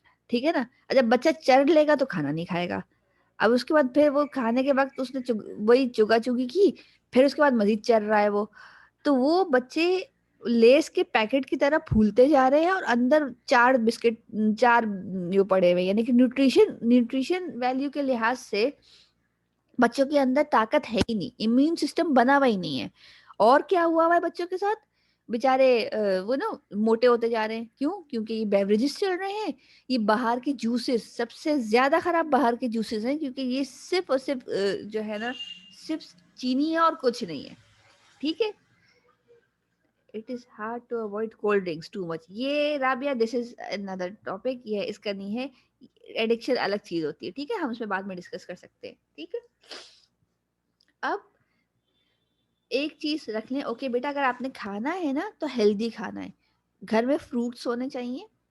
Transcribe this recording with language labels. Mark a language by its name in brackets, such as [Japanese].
[Urdu] ٹھیک ہے نا, جب بچہ چر لے گا تو کھانا نہیں کھائے گا. اب اس کے بعد پھر وہ کھانے کے وقت اس نے وہی چگا چگی کی, پھر اس کے بعد مزید چر رہا ہے وہ, تو وہ بچے لیس کے پیکٹ کی طرح پھولتے جا رہے ہیں اور اندر 4 بسکٹ 4 جو پڑے ہوئے, یعنی کہ نیوٹریشن ویلیو کے لحاظ سے بچوں کے اندر طاقت ہے ہی نہیں, امیون سسٹم بنا ہوا ہی نہیں ہے. اور کیا ہوا ہے بچوں کے ساتھ, بےچارے وہ نا موٹے ہوتے جا رہے ہیں. کیوں؟ کیونکہ یہ بیوریجز چل رہے ہیں, یہ باہر کے جوسز, سب سے زیادہ خراب باہر کے جوسز ہیں, کیونکہ یہ صرف اور صرف جو ہے نا صرف چینی ہے اور کچھ نہیں ہے. ٹھیک ہے, [English] it is hard to avoid cold drinks too much. [Urdu] یہ Rabia [English] this is another topic, [Urdu] یہ اس کا نہیں ہے, ایڈکشن الگ چیز ہوتی ہے. ٹھیک ہے, ہم اس میں بعد میں ڈسکس کر سکتے ہیں. ٹھیک ہے, اب ایک چیز رکھ لیں, اوکے بیٹا اگر آپ نے کھانا ہے نا تو ہیلدی کھانا ہے, گھر میں فروٹس ہونے چاہیے.